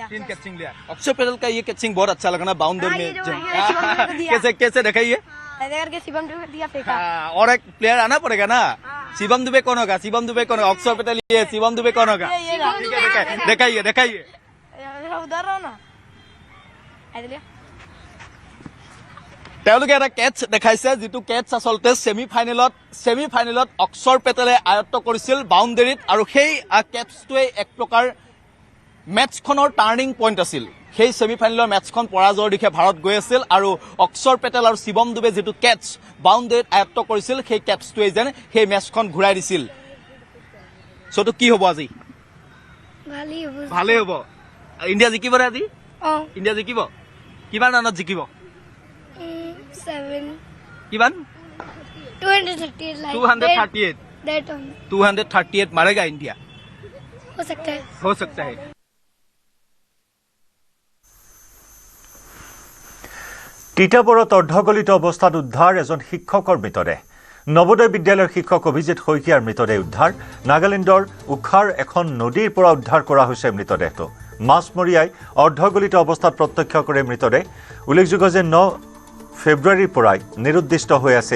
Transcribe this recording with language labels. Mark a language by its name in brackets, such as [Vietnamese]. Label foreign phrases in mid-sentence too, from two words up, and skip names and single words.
[Hindi] अक्षर पटेल का ये कैचिंग बहुत अच्छा लगा ना बाउंड्री में कैसे दिखाइए करके शिवम दुबे दिया फेंका और एक प्लेयर आना पड़ेगा ना शिवम दुबे कौन होगा अक्षर पटेल ये शिवम दुबे कौन होगा दिखाइए उधर रहो ना [Assamese] তেওঁলোকে এটা কেচ দেখাইছে যিটো কেচ আচলতে ছেমিফাইনেলত অক্ষৰ পেটেলে আয়ত্ত কৰিছিল বাউণ্ডেৰীত আৰু সেই কেচটোৱে এক প্ৰকাৰ মেটছখনৰ [English] turning point [Assamese] আছিল সেই ছেমিফাইনেলৰ মেটছখন পৰাজয়ৰ দিশে ভাৰত গৈ আছিল আৰু অক্ষৰ পেটেল আৰু শিৱম দুবে যিটো কেচ বাউণ্ডেৰীত আয়ত্ত কৰিছিল সেই কেচটোৱে যেন সেই মেটছখন ঘূৰাই দিছিল সটো কি হ'ব আজি ভালেই হ'ব ইণ্ডিয়া জিকিব ৰে আজি ইণ্ডিয়া জিকিব কিমান ৰানত জিকিব 7 [Hindi] किमान 238 मारेगा इंडिया हो सकता है [Assamese] তিতাবৰত অৰ্ধগলিত অৱস্থাত উদ্ধাৰ এজন শিক্ষকৰ মৃতদেহ নৱোদয় বিদ্যালয়ৰ শিক্ষক অভিজিত শইকীয়াৰ মৃতদেহ উদ্ধাৰ নাগালেণ্ডৰ উখাৰ এখন নদীৰ পৰা উদ্ধাৰ কৰা হৈছে মৃতদেহটো মাছমৰীয়াই অৰ্ধগলিত অৱস্থাত প্ৰত্যক্ষ কৰে মৃতদেহ উল্লেখযোগ্য যে 9 ফেব্ৰুৱাৰীৰ পৰাই নিৰুদ্দিষ্ট হৈ আছিল